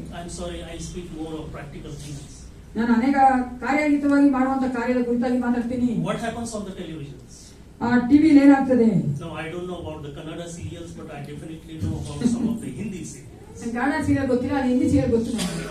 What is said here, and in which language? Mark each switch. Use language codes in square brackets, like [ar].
[en] I'm sorry, I speak more of practical things. [kn] ನಾನು ಅನೇಕ ಕಾರ್ಯಯುತವಾಗಿ ಮಾಡುವಂತ ಕಾರ್ಯದ ಕುರಿತಾಗಿ ಮಾತಾಡ್ತೀನಿ. [en] What happens on the televisions? [kn] ಟಿವಿಲಿ ಏನಾಗ್ತದೆ? [en] No, I don't know about the Kannada serials, but I definitely know about some of the Hindi serials. [kn] Kannada serial ಗೊತ್ತಿಲ್ಲ, ಅದು Hindi serial ಗೊತ್ತು ನನಗೆ.